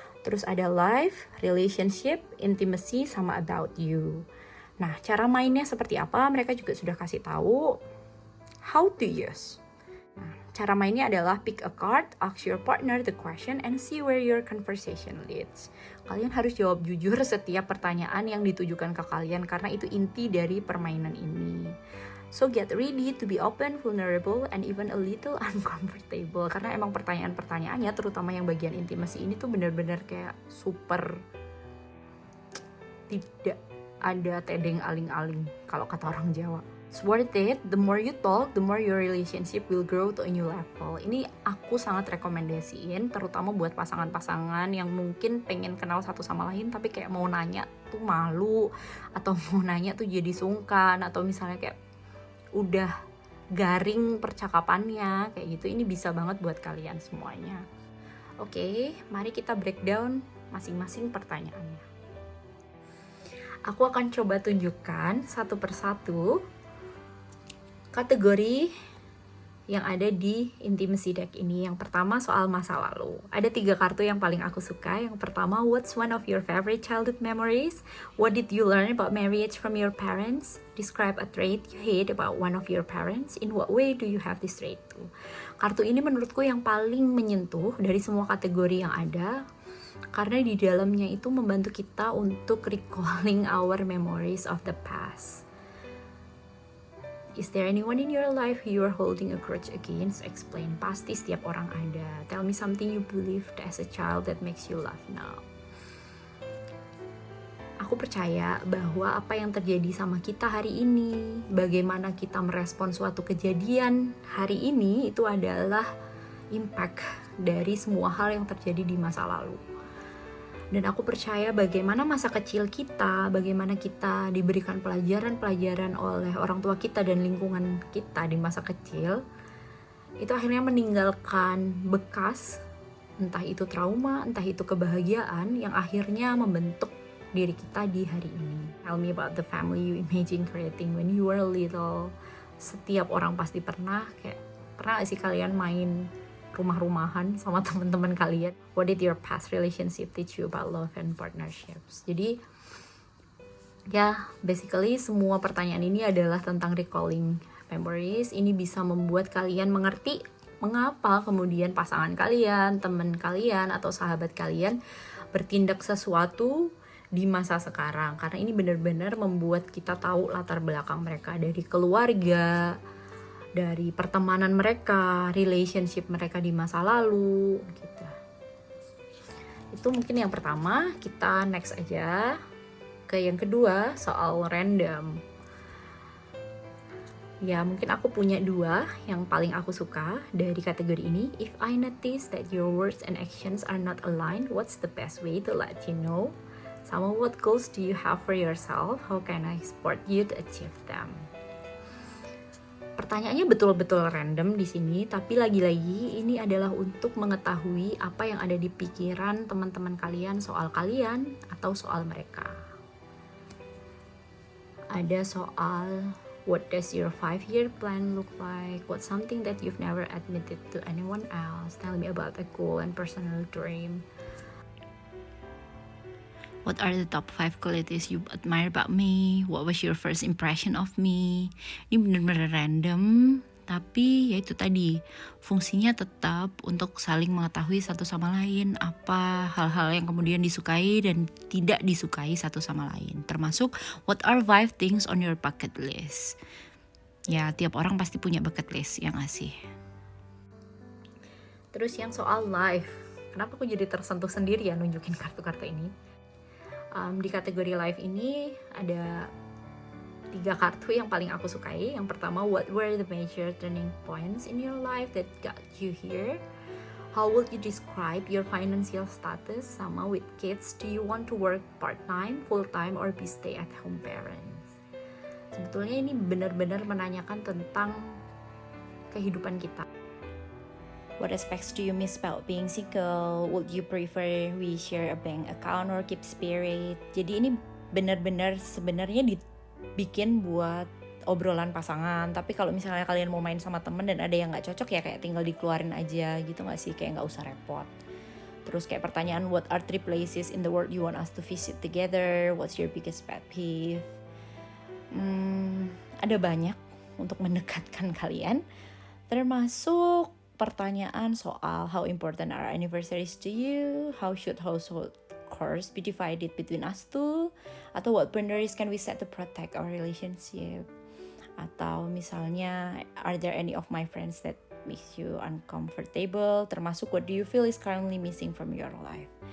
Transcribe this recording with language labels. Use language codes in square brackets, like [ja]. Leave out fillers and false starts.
[id] Terus ada life, relationship, intimacy, sama [en] about you. [id] Nah, cara mainnya seperti apa? Mereka juga sudah kasih tahu [en] how to use. [id] Nah, cara mainnya adalah [en] pick a card, ask your partner the question, and see where your conversation leads. [id] Kalian harus jawab jujur setiap pertanyaan yang ditujukan ke kalian karena itu inti dari permainan ini. [en] So get ready to be open, vulnerable, and even a little uncomfortable. [id] Karena emang pertanyaan-pertanyaannya, terutama yang bagian intimasi ini tuh benar-benar kayak super tidak ada tedeng aling-aling kalau kata orang Jawa. [en] It's worth it. The more you talk, the more your relationship will grow to a new level. [id] Ini aku sangat rekomendasiin, terutama buat pasangan-pasangan yang mungkin pengen kenal satu sama lain tapi kayak mau nanya tuh malu, atau mau nanya tuh jadi sungkan, atau misalnya kayak udah garing percakapannya kayak gitu. Ini bisa banget buat kalian semuanya. Oke, mari kita breakdown masing-masing pertanyaannya. Aku akan coba tunjukkan satu persatu kategori yang ada di Intimacy Deck ini. Yang pertama soal masa lalu. Ada 3 kartu yang paling aku suka. Yang pertama, [en] what's one of your favorite childhood memories? What did you learn about marriage from your parents? Describe a trait you hate about one of your parents. In what way do you have this trait too? [id] Kartu ini menurutku yang paling menyentuh dari semua kategori yang ada, karena di dalamnya itu membantu kita untuk [en] recalling our memories of the past. Is there anyone in your life who you are holding a grudge against? Explain. [id] Pasti setiap orang ada. [en] Tell me something you believed as a child that makes you laugh now. [id] Aku percaya bahwa apa yang terjadi sama kita hari ini, bagaimana kita merespon suatu kejadian hari ini, itu adalah impact dari semua hal yang terjadi di masa lalu. Dan aku percaya bagaimana masa kecil kita, bagaimana kita diberikan pelajaran-pelajaran oleh orang tua kita dan lingkungan kita di masa kecil, itu akhirnya meninggalkan bekas, entah itu trauma, entah itu kebahagiaan, yang akhirnya membentuk diri kita di hari ini. [en] Tell me about the family you imagine creating when you were little. [id] Setiap orang pasti pernah gak sih kalian main rumah-rumahan sama teman-teman kalian? [en] What did your past relationship teach you about love and partnerships? [id] Jadi ya, basically semua pertanyaan ini adalah tentang recalling memories. Ini bisa membuat kalian mengerti mengapa kemudian pasangan kalian, teman kalian, atau sahabat kalian bertindak sesuatu di masa sekarang. Karena ini benar-benar membuat kita tahu latar belakang mereka, dari keluarga, dari pertemanan mereka, relationship mereka di masa lalu gitu. Itu mungkin yang pertama. Kita next aja ke yang kedua, soal random. Ya, mungkin aku punya 2 yang paling aku suka dari kategori ini. [en] If I notice that your words and actions are not aligned, what's the best way to let you know? Sama, what goals do you have for yourself? How can I support you to achieve them? [id] Pertanyaannya betul-betul random di sini, tapi lagi-lagi ini adalah untuk mengetahui apa yang ada di pikiran teman-teman kalian soal kalian atau soal mereka. Ada soal [en] what does your 5-year plan look like? What's something that you've never admitted to anyone else? Tell me about a goal and personal dream. What are the top 5 qualities you admire about me? What was your first impression of me? [id] Ini bener-bener random, tapi ya itu tadi, fungsinya tetap untuk saling mengetahui satu sama lain apa hal-hal yang kemudian disukai dan tidak disukai satu sama lain. [en] Termasuk what are 5 things on your bucket list? [id] Ya, tiap orang pasti punya bucket list yang ngasih. Terus yang soal life, kenapa aku jadi tersentuh sendiri ya nunjukin kartu-kartu ini? Di kategori life ini ada 3 kartu yang paling aku sukai. Yang pertama, [en] what were the major turning points in your life that got you here? How would you describe your financial status? Sama with kids, do you want to work part-time, full-time, or be stay-at-home parents? [id] Sebetulnya ini benar-benar menanyakan tentang kehidupan kita. [en] What aspects do you miss about being single? Would you prefer we share a bank account or keep spirit? [id] Jadi ini benar-benar sebenarnya dibikin buat obrolan pasangan. Tapi kalau misalnya kalian mau main sama temen dan ada yang nggak cocok ya kayak tinggal dikeluarin aja gitu nggak sih? Kayak nggak usah repot. Terus kayak pertanyaan, [en] what are 3 places in the world you want us to visit together? What's your biggest pet peeve? [id] Ada banyak untuk mendekatkan kalian. Termasuk pertanyaan soal [en] how important are anniversaries to you, how should household chores be divided between us two, atau what boundaries can we set to protect our relationship, [id] atau misalnya [en] are there any of my friends that makes you uncomfortable, termasuk what do you feel is currently missing from your life.